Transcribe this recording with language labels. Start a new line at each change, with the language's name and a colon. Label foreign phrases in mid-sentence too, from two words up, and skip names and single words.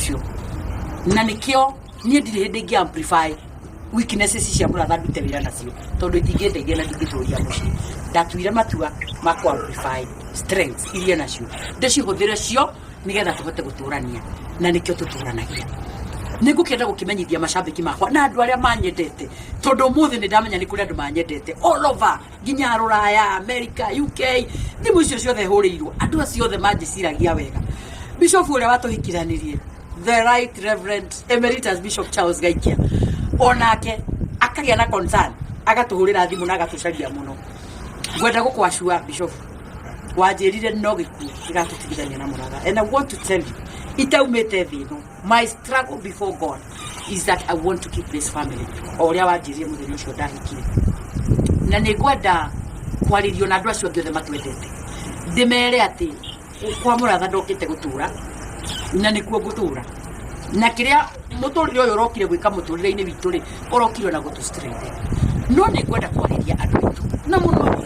Kikuyu: ucio na nikio ni ndire hindi ngi
English: amplify weaknesses
Kikuyu: cia Muratha ndute wira nacio tondu itingĩndeithia na ndingĩtũria mucii ndatuire matua ma
English: amplify strengths
Kikuyu: iria nacio ndĩcihũthĩre cio nigetha tũhote gũtũrania na nikĩo tũtũranagia nĩngũkĩenda gũkĩmenyithia macambĩki makwa na andũ arĩa manyendete tondu ũmũthĩ nĩ ndamenya nĩ kũrĩ andũ manyendete
English: all over
Kikuyu: nginya Rũraya, America, UK thimũ icio ciothe hũrĩirwo andũ acio othe manjĩciragia wega bishop ũrĩa watũhikiranirie
English: the right reverend emeritus bishop
Kikuyu: Charles Gaikia onake akagia na concern agatuhurira thimu na agatucaria muno ngwenda gukwashua bishop wanjirire no giku igatutigithania na Muratha
English: and I want to tell you
Kikuyu: itaumete thino
English: my struggle before God is that I want to keep this family
Kikuyu: oria wanjirie muthenya ucio ndahikire na ni ngwenda kwaririo na andu acio othe matwendete ndimere ati kwa Muratha ndokite gutura na nikuo gutura na kiria muturire uyu rokire gwika muturire-ini witu ri urokire na gutu strength no ni kwenda kwariria andu witu na muno